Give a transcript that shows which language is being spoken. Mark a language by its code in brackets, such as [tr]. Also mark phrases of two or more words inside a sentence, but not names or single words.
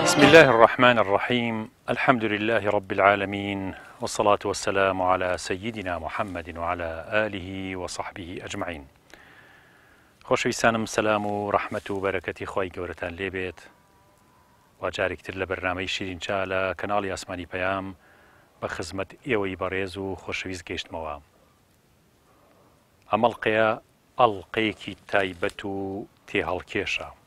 [ar] الله الرحمن الرحيم. الحمد لله رب العالمين، والصلاة والسلام على سيدنا محمد وعلى آله وصحبه أجمعين. [ckb] خۆشەویستانم، سەلام و ڕەحمەت و بەرەکەتی خۆی گەورەتان لێبێت. واجارێکتر لە بەرنامەی شیرینچا لە کەناڵی ئاسمانی پەیام بە خزمەت ئێوەی بەڕێز و خۆشەویست گەیشتمەوە. ئەمەڵقەیە ئەڵقەیەکی تایبەت و تێهەڵکێشە.